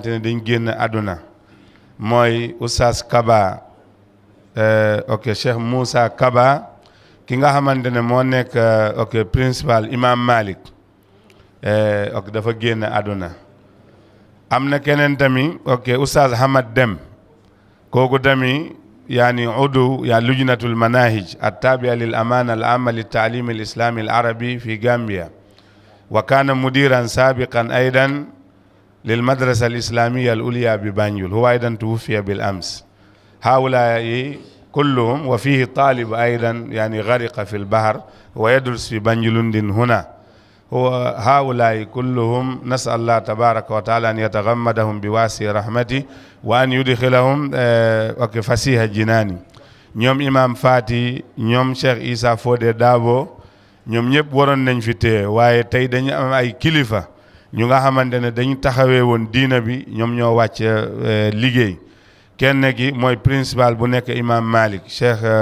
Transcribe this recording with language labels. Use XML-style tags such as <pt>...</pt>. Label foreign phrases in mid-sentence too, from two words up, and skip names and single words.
<wo>ne dañ génn àdduna mooy Oustaz Kaba ok Cheikh Moussa Kaba ki nga xamante ne moo nekk ok principal Imam Malik ok dafa génn àdduna am na keneen tamit ok Oustaz Hamad Dem kooku tamit يعني</wo> <ar>عضو لجنة المناهج التابعة للأمانة العامة للتعليم الإسلامي العربي في غامبيا وكان مديرا سابقا أيضا للمدرسة الإسلامية العليا ببانجول هو أيضا توفي بالأمس هؤلاء كلهم وفيه طالب أيضا يعني غرق في البحر ويدرس في بانجلوند هنا هؤلاء كلهم نسأل الله تبارك وتعالى أن يتغمدهم بواسع رحمته وأن يدخلهم فسيح جناني</ar> <wo>ñoom imam Fati ñoom Cheikh Issa Fodé Dabo ñoom ñëpp waroon nañ fi téye waaye tey dañu am ay kilifa ñu nga xamante ne dañu taxawee woon diina bi ñoom ñoo wàcc liggéey kenn ki mooy principal bu nekk imam Malik Cheikh</wo>